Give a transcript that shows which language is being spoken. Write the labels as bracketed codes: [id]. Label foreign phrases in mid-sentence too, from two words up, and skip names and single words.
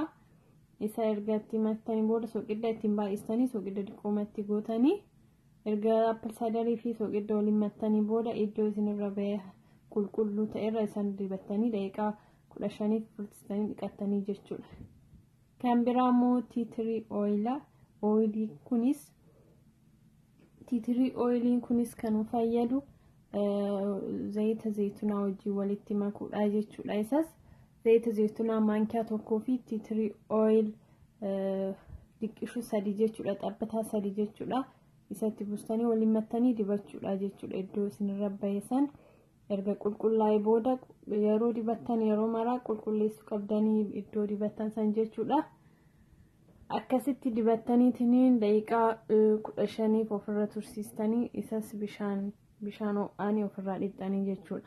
[om] Isa erga itti maktanii booda soqidda ittiin baay'istanii soqidda diqqoomatti gootanii erga [en] apple ciderii [om] fi soqidda waliin maktanii booda iddoo isinirra ba'ee qulqulluu ta'erra isaan dibattanii daqiiqaa 15 furtistanii dhiqattanii jechuudha. Kan biraa immoo [en] tea tree oil. Tea tree [om] oiliin kunis kan fayyadu zayita zaytunaa wajjin walitti makuudha jechuudha. Isas zayita zaytunaa maankiyaa tokkoo fi [en] tea tree oil [om] diqishuu 3 jechuudha. Xabbataa 3 jechuudha. Isatti buustanii waliin maktanii dibachuudha jechuudha. Iddoo isinirra bayeessan erga qulqullaa'ee booda yeroo dibattan yeroo maraa qulqulleessuu qabdanii iddoo dibattan san jechuudha. Akkasitti dibattaniitiin daqiiqaa 15 ofirra tursiistanii isas bishaan ho'aan ofirraa dhiqxanii jechuudha.